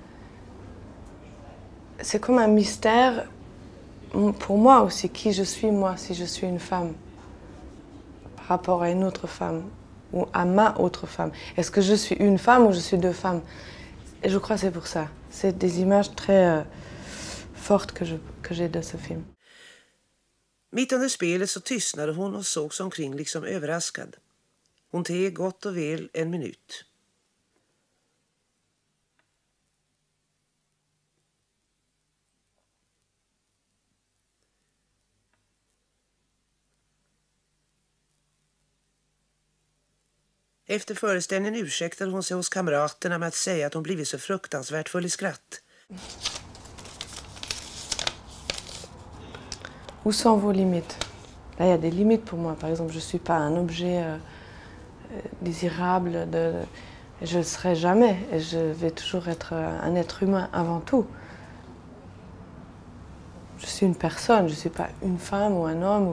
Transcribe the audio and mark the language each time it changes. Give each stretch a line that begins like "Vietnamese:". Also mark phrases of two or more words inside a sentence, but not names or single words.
French: C'est comme un mystère pour moi aussi, qui je suis moi, si je suis une femme, par rapport à une autre femme, ou à ma autre femme. Est-ce que je suis une femme ou je suis deux femmes? Et je crois que c'est pour ça. C'est des images très fortes que j'ai de ce film.
Swedish: Mitt under spelet så tystnade hon och såg sig omkring liksom överraskad. Hon teg gott och väl en minut. Efter föreställningen ursäktade hon sig hos kamraterna med att säga att hon blivit så fruktansvärt full i skratt.
French: Où sont vos limites? Là, il y a des limites pour moi. Par exemple, je ne suis pas un objet désirable. Je ne le serai jamais. Et je vais toujours être un être humain avant tout. Je suis une personne, je ne suis pas une femme ou un homme.